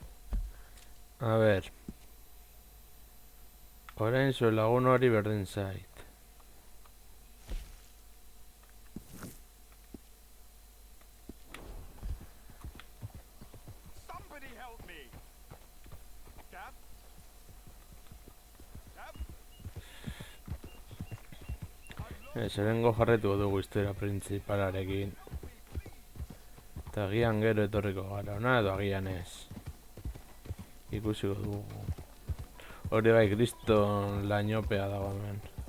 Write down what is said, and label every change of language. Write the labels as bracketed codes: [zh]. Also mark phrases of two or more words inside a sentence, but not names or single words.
[eu] A ber. Orain zuen lagun hori berdin zait. [en] Somebody help me. [eu] Gav? Gav? Zerengo jarretuko dugu historia printzipalarekin. Eta agian gero etorriko gara, ona edo agian ez. Ikusiko dugu. Hori bai, kriston lainopea dago hemen.